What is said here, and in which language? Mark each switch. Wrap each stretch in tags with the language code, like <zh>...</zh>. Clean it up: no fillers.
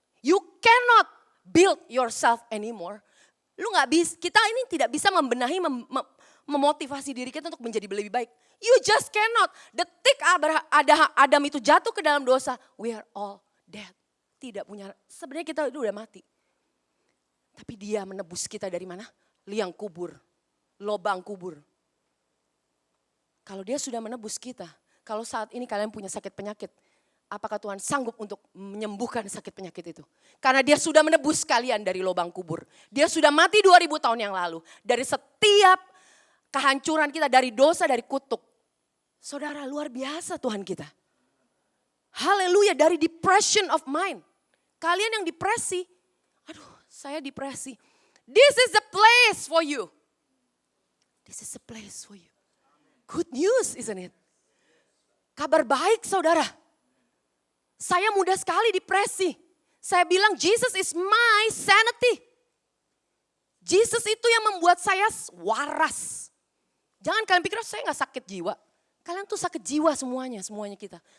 <en>You cannot build yourself anymore.</en> <id>Lu nggak bisa, kita ini tidak bisa membenahi, memotivasi diri kita untuk menjadi lebih baik.</id> <en>You just cannot.</en> <id>Detik Adam itu jatuh ke dalam dosa,</id> <en>we are all dead.</en> <id>Tidak punya, sebenarnya kita itu udah mati. Tapi dia menebus kita dari mana? Liang kubur, lobang kubur. Kalau dia sudah menebus kita, kalau saat ini kalian punya sakit penyakit, apakah Tuhan sanggup untuk menyembuhkan sakit penyakit itu? Karena dia sudah menebus kalian dari lubang kubur. Dia sudah mati 2000 tahun yang lalu. Dari setiap kehancuran kita, dari dosa, dari kutuk. Saudara, luar biasa Tuhan kita. Haleluya, dari</id> <en>depression of mind.</en> <id>Kalian yang depresi, aduh saya depresi.</id> <en>This is the place for you. This is the place for you. Good news, isn't it?</en> <id>Kabar baik saudara. Saya mudah sekali depresi. Saya bilang</id> <en>Jesus is my sanity.</en> <id>Jesus itu yang membuat saya waras. Jangan kalian pikir saya gak sakit jiwa. Kalian tuh sakit jiwa semuanya kita.</id>